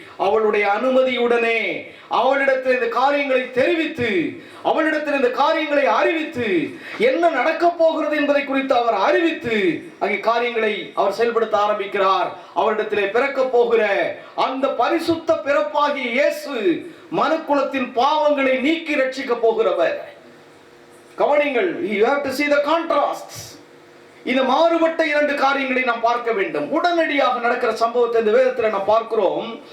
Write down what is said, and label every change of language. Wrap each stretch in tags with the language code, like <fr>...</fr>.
<ta>அவளுடைய அனுமதியுடனே அவளிடத்தில் இந்த காரியங்களை தெரிவித்து, அவளிடத்தில் இந்த காரியங்களை அறிவித்து, என்ன நடக்க போகிறது என்பதை குறித்து அவர் அறிவித்து அங்கே காரியங்களை அவர் செயல்படுத்த ஆரம்பிக்கிறார். அவரிடத்திலே பிறக்க போகிற அந்த பரிசுத்த பிறப்பாகிய இயேசு மனுக்குலத்தின் பாவங்களை நீக்கி ரட்சிக்க போகிறவர். கவனிங்கள்,</ta> <en>you have to see the contrasts.</en> <ta>இந்த மாறுபட்ட இரண்டு காரியங்களை நாம் பார்க்க வேண்டும். உடனடியாக நடக்கிற சம்பவத்தை இந்த வேதத்தில் நாம் பார்க்கிறோம்.</ta>